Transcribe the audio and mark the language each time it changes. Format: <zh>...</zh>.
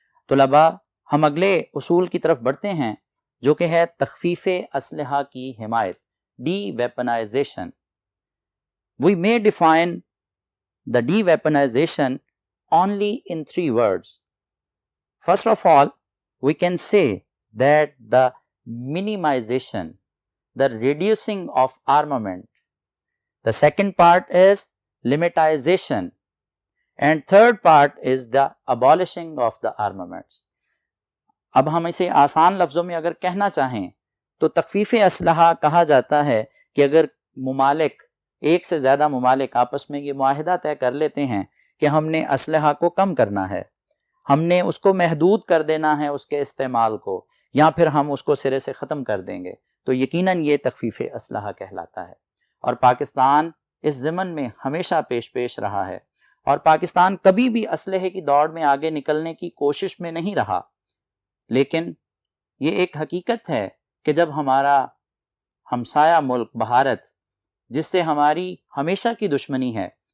<ur>طلباء، ہم اگلے اصول کی طرف بڑھتے ہیں جو کہ ہے تخفیف اسلحہ کی حمایت، D weaponisation.</ur> <en>We may define the de-weaponization only in 3 words. First of all, we can say that the minimization, the reducing of armament. The second part is limitization, and third part is the abolishing of the armaments.</en> <ur>اب ہم اسے آسان لفظوں میں اگر کہنا چاہیں تو تخفیف اسلحہ کہا جاتا ہے کہ اگر ممالک، ایک سے زیادہ ممالک آپس میں یہ معاہدہ طے کر لیتے ہیں کہ ہم نے اسلحہ کو کم کرنا ہے، ہم نے اس کو محدود کر دینا ہے اس کے استعمال کو، یا پھر ہم اس کو سرے سے ختم کر دیں گے، تو یقیناً یہ تخفیف اسلحہ کہلاتا ہے۔ اور پاکستان اس ضمن میں ہمیشہ پیش رہا ہے، اور پاکستان کبھی بھی اسلحے کی دوڑ میں آگے نکلنے کی کوشش میں نہیں رہا۔ لیکن یہ ایک حقیقت ہے کہ جب ہمارا ہمسایہ ملک بھارت، جس سے ہماری ہمیشہ کی دشمنی ہے،</ur>